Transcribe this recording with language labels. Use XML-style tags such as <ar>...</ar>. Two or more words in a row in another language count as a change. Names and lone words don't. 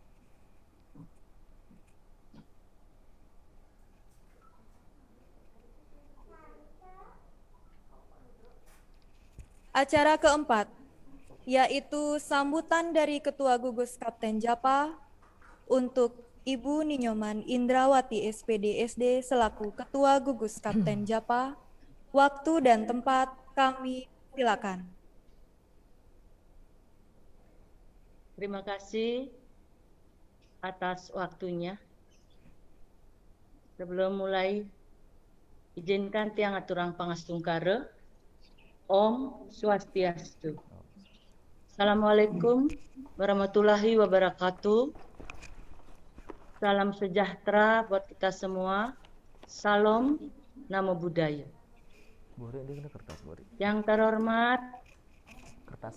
<id>Acara keempat, yaitu sambutan dari Ketua Gugus Kapten Japa untuk Ibu Ninyoman Indrawati SPD SD selaku Ketua Gugus Kapten Japa. Waktu dan tempat kami silakan. Terima kasih atas waktunya. Sebelum mulai Izinkan</id> <ban>tiang aturang pangastungkara. Om Swastiastu.</ban> <ar>السلام عليكم ورحمة الله وبركاته.</ar> <id>Salam sejahtera buat kita semua.</id> <pi>Salam Namo Buddhaya.</pi> <id>Bori ini kena kertas, Bori. Yang terhormat Kertas.</id>